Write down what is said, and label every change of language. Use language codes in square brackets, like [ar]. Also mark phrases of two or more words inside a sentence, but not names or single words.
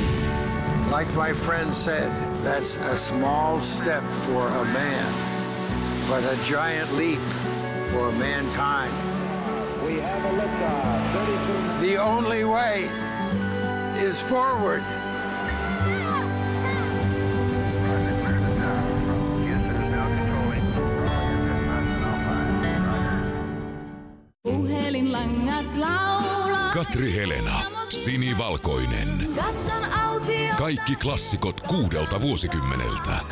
[en] Like my friend said, that's a small step for a man, but a giant leap for mankind. We have a liftoff. The only way is forward. [fi] Puhelinlangat laulaa. Katri Helena, sinivalkoinen. Kaikki klassikot 6 vuosikymmeneltä.